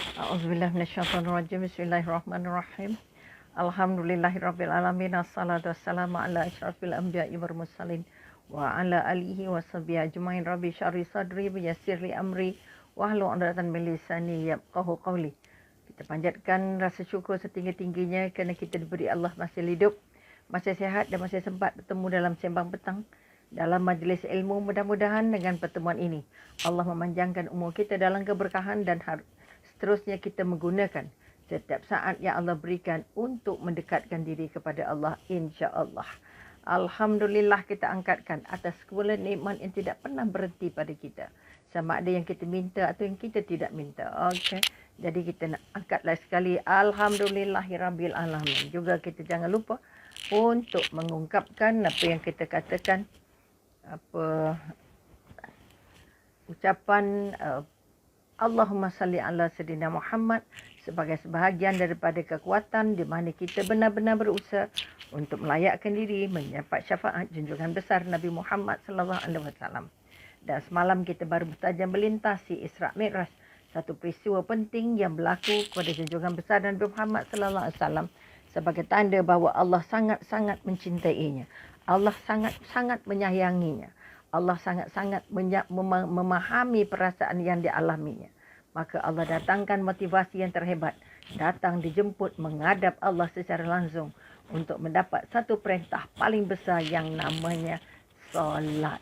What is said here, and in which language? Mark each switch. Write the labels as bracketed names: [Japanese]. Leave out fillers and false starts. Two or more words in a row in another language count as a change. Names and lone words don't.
[Arabic] أعوذ بالله من الشيطان الرجيم. بسم الله الرحمن الرحيم. الحمد لله رب العالمين. الصلاة والسلام على أشرف الأنبياء والمرسلين وعلى آله وصحبه أجمعين. رب اشرح صدري ويسر لي أمري واحلل عقدة من لساني يفقهوا قولي. [Malay] Kita panjatkan rasa syukur setinggi-tingginya kerana kita diberi Allah masih hidup, masih sihat dan masih sempat bertemu dalam sembang petang dalam majlis ilmu. Mudah-mudahan dengan pertemuan ini Allah memanjangkan umur kita dalam keberkahan dan seterusnya kita menggunakan setiap saat yang Allah berikan untuk mendekatkan diri kepada Allah, insya-Allah. Alhamdulillah kita angkatkan atas segala nikmat yang tidak pernah berhenti pada kita. Sama ada yang kita minta atau yang kita tidak minta. Okey. Jadi kita nak angkatlah sekali [Arabic] الحمد لله رب العالمين. [Malay] Juga kita jangan lupa untuk mengungkapkan apa yang kita katakan, ucapan [Arabic] اللهم صل على سيدنا محمد [Malay] sebagai sebahagian daripada kekuatan di mana kita benar-benar berusaha untuk melayakkan diri mendapat syafaat junjungan besar Nabi Muhammad [Arabic] صلى الله عليه وسلم. [Malay] Dan semalam kita baru saja melintasi Isra Mi'raj, satu peristiwa penting yang berlaku kepada junjungan besar Nabi Muhammad [Arabic] صلى الله عليه وسلم [Malay] sebagai tanda bahawa Allah sangat-sangat mencintainya. Allah sangat-sangat menyayanginya. Allah sangat-sangat memahami perasaan yang dialaminya. Maka Allah datangkan motivasi yang terhebat. Datang dijemput menghadap Allah secara langsung untuk mendapat satu perintah paling besar yang namanya solat.